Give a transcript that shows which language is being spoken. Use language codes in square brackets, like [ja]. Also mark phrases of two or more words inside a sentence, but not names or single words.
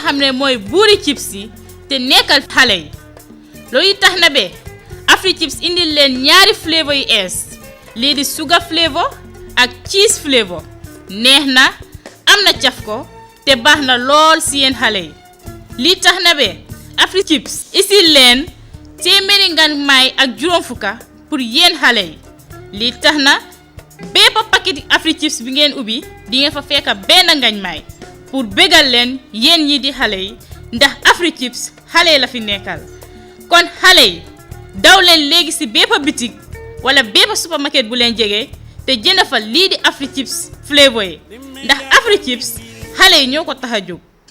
[wo] xam ne mooy buuri chips yi te nekkal xale yi loolu tax na be Afri chips indil leen ñaari flavor yu ees lii di sugar flavor ak [en] cheese flavor [wo] neex na am na caf ko te baax na lool si yéen xale yi lii tax na be Afri chips isil leen téeméeri ngan may ak juróom fukka pour yéen xale yi lii tax na bépp paquet Afri chips bi ngeen ubbi di ngeen fa fekk benn ngañ may pour bégal leen yéen ñi di xale yi ndax Afri chips xale la fi nekkal kon xale yi daw leen léegi si bépp bitik wala bépp supermarket bu leen jege te jënd fa lii di Afri chips flavor yi ndax Afri chips xale yi ñoo ko tax a jóg